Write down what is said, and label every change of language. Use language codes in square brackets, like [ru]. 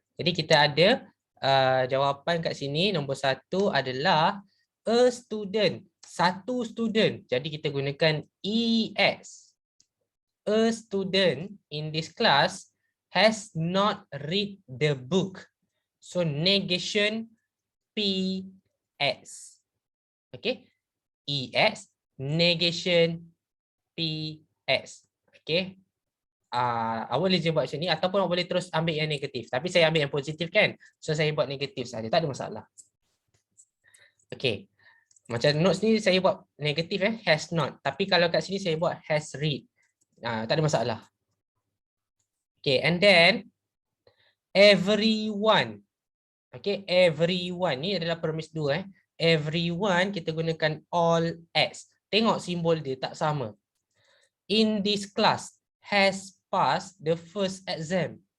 [ms] Jadi kita ada jawapan kat sini nombor 1 adalah a student. Satu student. Jadi kita gunakan EX. [en] A student in this class has not read the book. So negation PX. Okay. EX negation PX. Okay. [ms] Awak boleh je buat macam ni ataupun awak boleh terus ambil yang negatif. Tapi saya ambil yang positif kan. So saya buat negatif saja. Tak ada masalah. Okay. Macam notes ni saya buat negatif has not. Tapi kalau kat sini saya buat has read. Tak ada masalah. Okay. [en] And then everyone. Okay. [ms] Everyone ni adalah premis 2 Everyone kita gunakan all X. Tengok simbol dia tak sama. [en] In this class has passed the first exam.